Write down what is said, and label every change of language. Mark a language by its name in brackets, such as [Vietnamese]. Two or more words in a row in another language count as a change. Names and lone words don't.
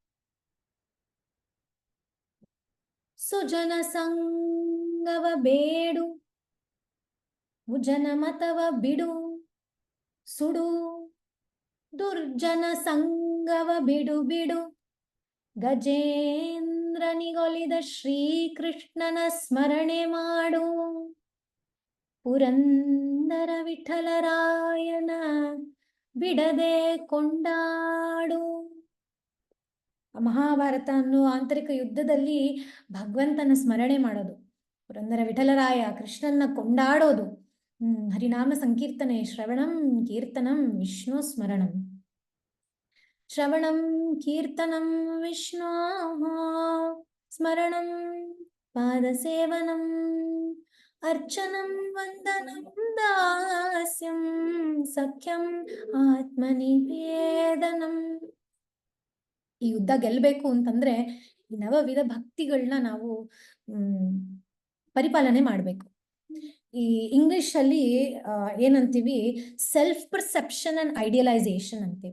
[Kannada] ಸುಜನ ಸಂಗವ ಬೇಡು, ಮುಜನ ಮತವ ಬಿಡು, ಸುಡು ದುರ್ಜನ ಸಂಗವ ಬಿಡು ಬಿಡು, ಗಜೇಂದ್ರನಿಗೊಲಿದ ಶ್ರೀಕೃಷ್ಣನ ಸ್ಮರಣೆ ಮಾಡು, ಪುರಂದರ ವಿಠಲರಾಯನ ಬಿಡದೆ ಕೊಂಡಾಡು. ಮಹಾಭಾರತ ಅನ್ನೋ ಆಂತರಿಕ ಯುದ್ಧದಲ್ಲಿ ಭಗವಂತನ ಸ್ಮರಣೆ ಮಾಡೋದು, ಪುರಂದರ ವಿಠಲರಾಯ ಕೃಷ್ಣನ್ನ ಕೊಂಡಾಡೋದು, ಹರಿನಾಮ ಸಂಕೀರ್ತನೆ, [Sanskrit] ಶ್ರವಣಂ ಕೀರ್ತನಂ ವಿಷ್ಣು ಸ್ಮರಣಂ, ಶ್ರವಣಂ ಕೀರ್ತನಂ ವಿಷ್ಣು ಸ್ಮರಣಂ, ಪಾದಸೇವನಂ ಅರ್ಚನಂ ವಂದನಂ ದಾಸ್ಯಂ ಸಖ್ಯಂ ಆತ್ಮನಿವೇದನಂ. [Kannada] ಈ ಯುದ್ಧ ಗೆಲ್ಬೇಕು ಅಂತಂದ್ರೆ ಈ ನವವಿಧ ಭಕ್ತಿಗಳನ್ನ ನಾವು ಪರಿಪಾಲನೆ ಮಾಡ್ಬೇಕು. ಈ ಇಂಗ್ಲಿಷ್ ಅಲ್ಲಿ ಏನಂತೀವಿ, [English] self perception and idealisation [Kannada] ಅಂತೀವಿ.